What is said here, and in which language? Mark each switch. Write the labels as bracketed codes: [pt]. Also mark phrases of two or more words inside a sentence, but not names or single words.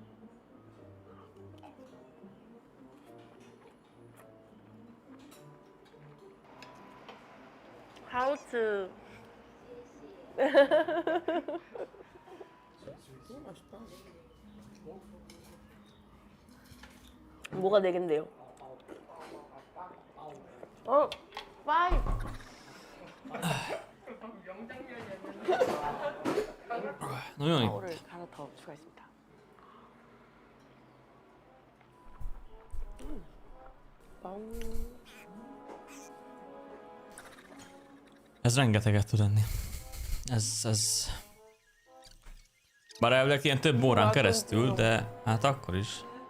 [ko] 하우츠. 맛있다. 뭐가 네 갠데요? 빠이. [hu] Nagyon jó. [ko] 파워를 하나 더 추가했습니다. [hu] Ez rengeteget tud enni. Ez... Bár elvileg ilyen több órán keresztül, de hát akkor is.